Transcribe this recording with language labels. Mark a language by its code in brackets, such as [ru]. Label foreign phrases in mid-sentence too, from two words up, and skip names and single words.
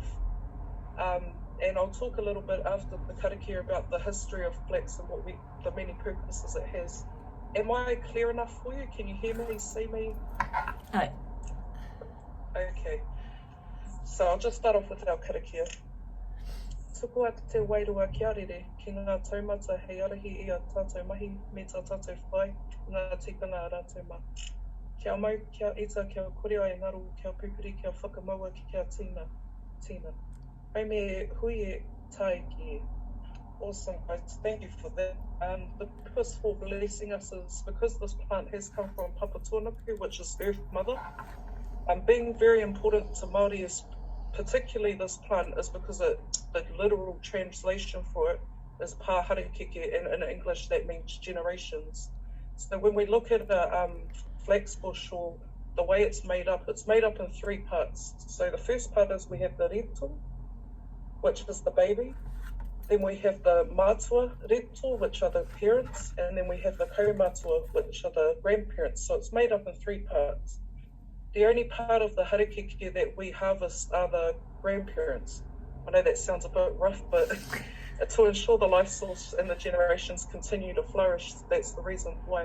[en] And I'll talk a little bit after the karakia about the history of flax and the many purposes it has. Am I clear enough for you? Can you hear me, see me? Hi. Okay. So I'll just start off with our karakia. [mi] Tuku atu te wairua kia rere, ki ngā taumata hei arahi i a tātou mahi me tā tātou whai, ngā tikanga a rātou mā. Kia mau, kia ita, kia kore ai ngaru, kia pupuri, kia whakamaua, kia tīna. Hei me hui e tai ki. [en] Awesome, guys. Thank you for that. The purpose for blessing us is because this plant has come from Papatūānuku, which is Earth Mother. Being very important to Māori is particularly this plant is because the literal translation for it is pāharekeke, and in English that means generations. So when we look at a flax bush, or the way it's made up in 3 parts. So the first part is we have the rito, which is the baby. Then we have the [mi] mātua rito, [en] which are the parents, and then we have the kaumātua, which are the grandparents. So it's made up in 3 parts. The only part of the harakeke that we harvest are the grandparents. I know that sounds a bit rough, but to ensure the life source and the generations continue to flourish, that's the reason why.